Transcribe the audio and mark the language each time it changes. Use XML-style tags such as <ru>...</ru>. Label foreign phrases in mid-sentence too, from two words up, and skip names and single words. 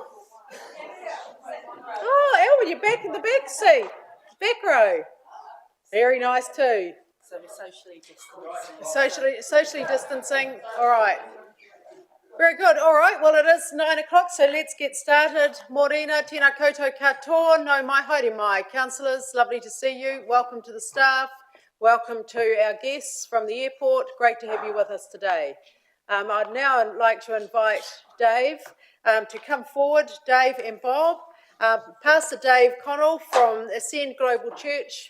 <en>Oh, Elwyn, you're back in the back seat. Back row. Very nice too. So we're Socially distancing. All right. Very good. All right. Well, it is 9 o'clock, so let's get started.</en> <mi>Morena, tēnā koutou katoa, no mai haere mai.</mi> <en>Councillors, lovely to see you. Welcome to the staff. Welcome to our guests from the airport. Great to have you with us today. I'd now like to invite Dave to come forward. Dave and Bob. Pastor Dave Connell from Ascend Global Church.</en>